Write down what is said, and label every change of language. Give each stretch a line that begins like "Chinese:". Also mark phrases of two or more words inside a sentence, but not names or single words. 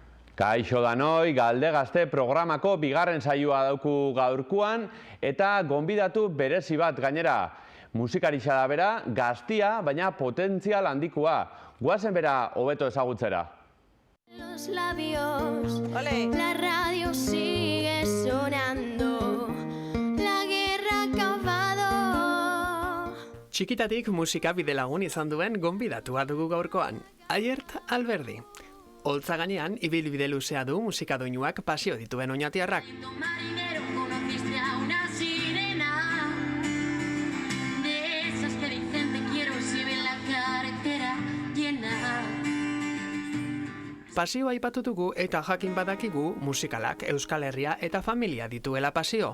Basque: Kaixo danoi, Galde Gazte programako bigarren saioa dauku gaurkoan eta gonbidatu berezi bat gainera. Musikarixa da bera, gaztia, baina potentzial handikoa. Guazen bera hobeto ezagutzera.
Spanish: Los labios, la radio sigue sonando, la guerra ha acabado.
Basque: Txikitatik musika bidelagun izan duen gonbidatua dugu gaurkoan, Aiert Alberdi. Holtza gainean, ibilbide luzea du musikadoinuak pasio dituen oñatiarrak. Pasioa aipatutugu eta jakin badakigu musikalak Euskal Herria eta familia dituela pasio.